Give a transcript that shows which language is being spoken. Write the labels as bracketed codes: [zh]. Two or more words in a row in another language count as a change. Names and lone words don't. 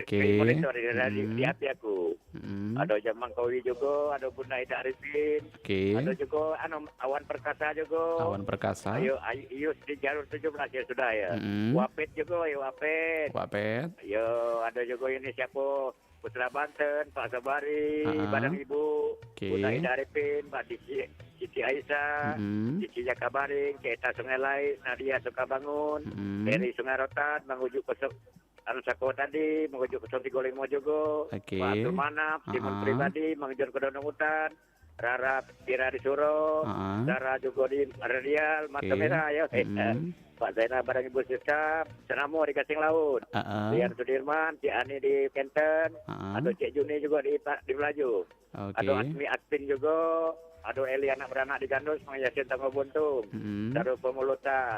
[id] Monitor di hati aku. Ada Jamang Kowi juga, ada Bunda Ida Arifin. Ada juga Awan Perkasa juga. Awan Perkasa. Ayo di Jarur 17 ya sudah ya. Wapet juga ya Wapet. Yo ada juga ini siapa? Putra Banten, Pak Sabari, Badang Ibu, Bunda Ida Arifin, Mbak Siti Aisyah, Cici Jakabaring, Ceta Sungai Lais, Nadia Sukabangun, Eri Sungai Rotan, Mangujuk Sako tadi, Mangujuk 035 juga, Pak Abdul Manap, Timun Pribadi, Mangujuk Kedonong Hutan, Rara Pirari Suro, Dara juga di Radial, Mata Merah ya. Pak Zainal Barang Ibu Siska, Senamo di Kasing Laut, Rian Sudirman, Cik Ani di Kenten, ada Cik Juni juga di Belaju, ada Asmi Atpin juga, ada Eli anak beranak di Gandus, Mang Yasin Tanggo Buntung, ada Pemulutan.